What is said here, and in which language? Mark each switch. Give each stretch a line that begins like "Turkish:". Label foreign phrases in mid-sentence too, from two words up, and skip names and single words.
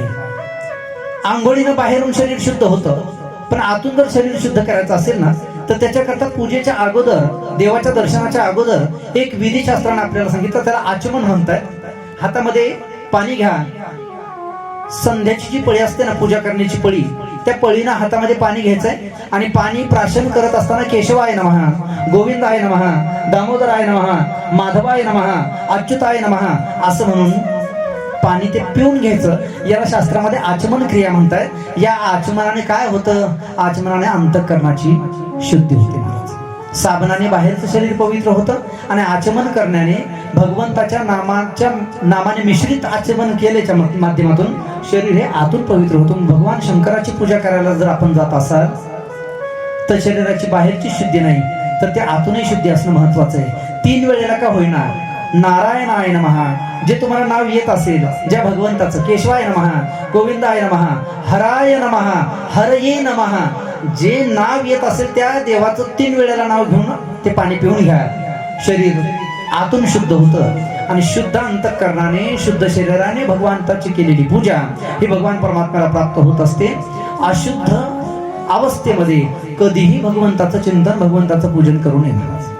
Marathi: आंघोळीनं बाहेरून शरीर शुद्ध होतं पण आतून जर शरीर शुद्ध करायचं असेल ना तर त्याच्याकरता पूजेच्या अगोदर, देवाच्या दर्शनाच्या अगोदर एक विधिशास्त्राने आपल्याला सांगितलं, त्याला आचमन म्हणतात. हातामध्ये पाणी घ्या. संध्याची जी पळी असते ना पूजा करण्याची पळी, त्या पळीनं हातामध्ये पाणी घ्यायचंय आणि पाणी प्राशन करत असताना
Sanskrit: केशवाय नमः, गोविंदाय नमः, दामोदराय नमः, माधवाय नमः, अच्युताय नमः
Marathi: असं म्हणून पाणी ते पिऊन घ्यायचं. याला शास्त्रामध्ये आचमन क्रिया म्हणतात. या आचमनाने काय होतं? आचमनाने अंतःकरणाची शुद्धी होते महाराज. साबणाने बाहेरचं शरीर पवित्र होतं आणि आचमन करण्याने भगवंताच्या नामाने मिश्रित आचमन केल्याच्या माध्यमातून शरीर हे आतून पवित्र होतं. भगवान शंकराची पूजा करायला जर आपण जात असाल तर शरीराची बाहेरची शुद्धी नाही तर ते आतूनही शुद्धी असणं महत्वाचं आहे. 3 वेळेला का होईना
Sanskrit: नारायणाय नमः
Marathi: जे तुम्हाला नाव येत असेल, ज्या भगवंताचं
Sanskrit: केशवाय नमः, गोविंदाय नमः, हराय नमः, हरये नमः,
Marathi: जे नाव येत असेल त्या देवाचं 3 वेळेला नाव घेऊन ते पाणी पिऊन घ्या. शरीर आतून शुद्ध होतं आणि शुद्ध अंतःकरणाने शुद्ध शरीराने भगवंताची केलेली पूजा ही भगवान परमात्म्याला प्राप्त होत असते. अशुद्ध अवस्थेमध्ये कधीही भगवंताचं चिंतन भगवंताचं पूजन करू नये.